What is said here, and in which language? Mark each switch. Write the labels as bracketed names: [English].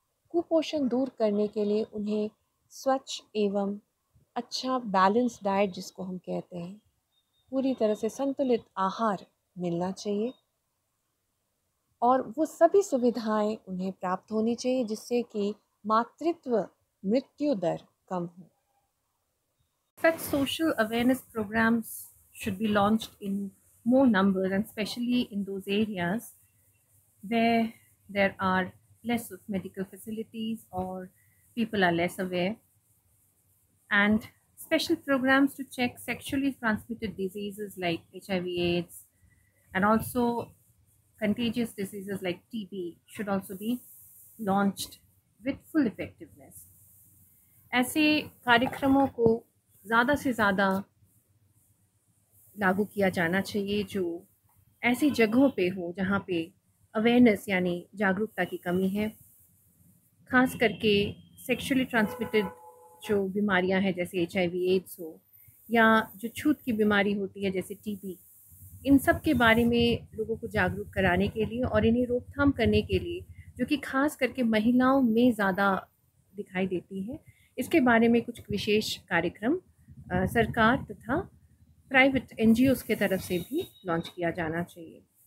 [Hindi] कुपोषण दूर करने के लिए उन्हें स्वच्छ एवं अच्छा बैलेंस डाइट जिसको हम कहते हैं, पूरी तरह से संतुलित आहार मिलना चाहिए और वो सभी सुविधाएं उन्हें प्राप्त होनी चाहिए जिससे कि मातृत्व मृत्यु दर कम हो। [English] Such social awareness programs should be launched in more numbers, and especially in those areas where there are less of medical facilities or people are less aware, and special programs to check sexually transmitted diseases like HIV/AIDS and also contagious diseases like TB should also be launched with full effectiveness. [Hindi] ऐसे कार्यक्रमों को ज़्यादा से ज़्यादा लागू किया जाना चाहिए जो ऐसी जगहों पे हो जहाँ पे अवेयरनेस यानी जागरूकता की कमी है, खास करके [English] sexually transmitted [Hindi] जो बीमारियां हैं जैसे HIV/AIDS हो या जो छूत की बीमारी होती है जैसे TB, इन सब के बारे में लोगों को जागरूक कराने के लिए और इन्हें रोकथाम करने के लिए, जो कि खास करके महिलाओं में ज़्यादा दिखाई देती है, इसके बारे में कुछ विशेष कार्यक्रम सरकार तथा प्राइवेट NGOs के तरफ से भी लॉन्च किया जाना चाहिए।